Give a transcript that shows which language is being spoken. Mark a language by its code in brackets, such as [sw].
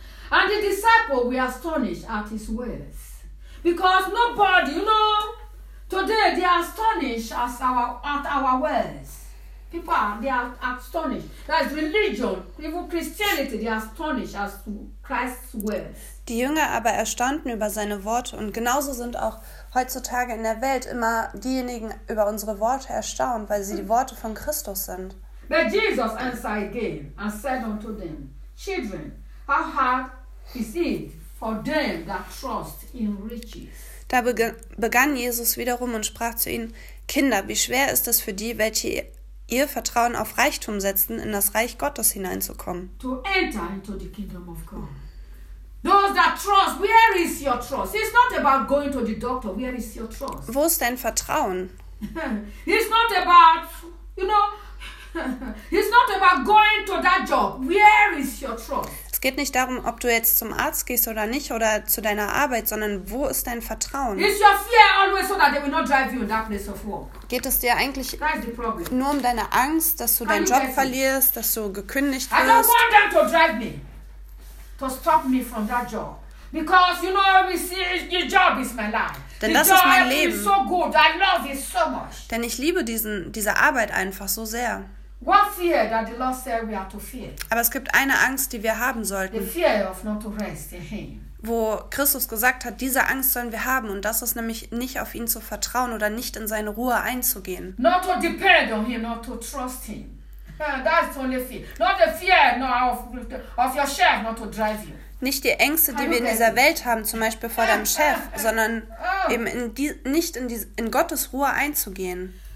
[en] And the disciples were astonished at his words. Because nobody, you know, today they are astonished at our words. People are, they are astonished. That is religion, even Christianity, they are astonished as to Christ's words. [de] Die Jünger aber erstaunten über seine Worte und genauso sind auch heutzutage in der Welt immer diejenigen über unsere Worte erstaunt, weil sie die Worte von Christus sind. [en] But Jesus answered again and said unto them, Children, how hard is it for them that trust in riches? [de] Da begann Jesus wiederum und sprach zu ihnen, Kinder, wie schwer ist es für die, welche ihr Vertrauen auf Reichtum setzen, in das Reich Gottes hineinzukommen? [en] To enter into the kingdom of God. Those that trust, where is your trust? It's not about going to the doctor, where is your trust? [de] Wo ist dein Vertrauen? [en] It's not about, you know, it's not about going to that job, where is your trust? [de] geht nicht darum, ob du jetzt zum Arzt gehst oder nicht oder zu deiner Arbeit, sondern wo ist dein Vertrauen? [en] Is your fear always so that they will not drive you in that place of work? [de] Geht es dir eigentlich nur um deine Angst, dass du deinen Job verlierst, dass du gekündigt wirst? [en] I don't want them to drive me, to stop me from that job. Because you know, your job is my life. [de] Denn das ist mein Leben. [en] So good. I love it so much. [de] Denn ich liebe diese Arbeit einfach so sehr. [en] What fear that the Lord said we are to fear? [de] Aber es gibt eine Angst, die wir haben sollten. [en] The fear of not to rest in Him. [de] Wo Christus gesagt hat, diese Angst sollen wir haben. Und das ist nämlich, nicht auf ihn zu vertrauen oder nicht in seine Ruhe einzugehen. [en] Not to depend on Him, not to trust Him. That's only fear. Not the fear of your chef not to drive you. [de] Nicht die Ängste, die wir in dieser Welt haben, zum Beispiel vor deinem Chef, sondern eben in Gottes Ruhe einzugehen.